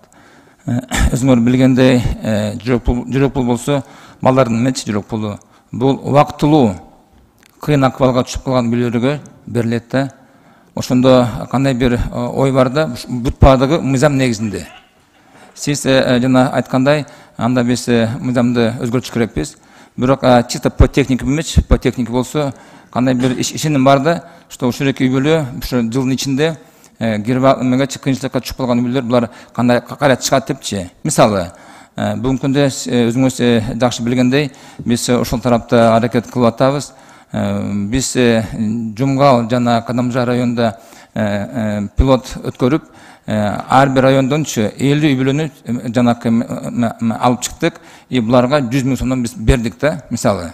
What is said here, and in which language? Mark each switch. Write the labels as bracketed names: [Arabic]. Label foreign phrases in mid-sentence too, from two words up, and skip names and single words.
[Kyrgyz] Өзүңөр билгендей, жүрөк пул болсо, балдардын эмечи жүрөк пулу. Бул убактылуу кыйын акыбалга түшүп калган үйлөргө берилет да. Ошондо кандай бир ой бар да, бүт баардыгы мыйзам негизинде. Сиз жана айткандай, анда биз мыйзамды өзгөртүш керекпиз. Бирок [Russian] чисто по технике [Kyrgyz] эмес, [Russian] по технике [Kyrgyz] болсо, кандай бир ишеним бар да, что ушул эки үй-бүлө ушул жылдын ичинде кирбагы кыйынчылыкка түшүп калган үйлөр булар кандай кайра чыгат депчи. Мисалы, бүгүнкү күндө өзүңүз жакшы билгендей, биз ошол тарапта аракет кылып атабыз. Биз Жумгал жана Кадамжа районунда пилот өткөрүп, ар бир райондончу 50 үй-бүлөнү жанакы алып чыктык, и буларга 100 000 сомдон биз бердик да, мисалы.